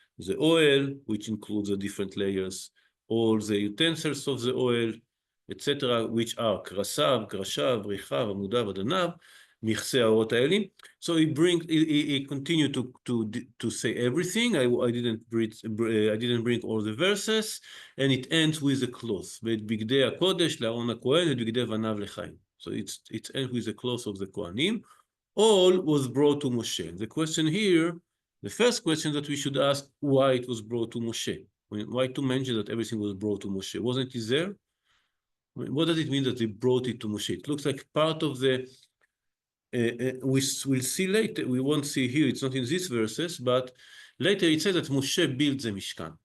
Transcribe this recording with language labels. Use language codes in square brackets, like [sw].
[en] The oil, which includes the different layers, all the utensils of the oil, etc., which are krasav, krashav, richav, amudav, adanav, michsei aorot ha'elim. So he continued to say everything. I didn't bring all the verses, and it ends with the cloth. [he] ואת בגדי הקודש לאהרון הכהן ואת בגדי בניו לחיים. [en] So it ends with the cloth of the Kohanim. All was brought to Moshe. The question here, the first question that we should ask, why it was brought to Moshe? Why to mention that everything was brought to Moshe? Wasn't it there? What does it mean that they brought it to Moshe? It looks like part of the, we'll see later, we won't see here, it's not in these verses, but later it says that Moshe built the Mishkan.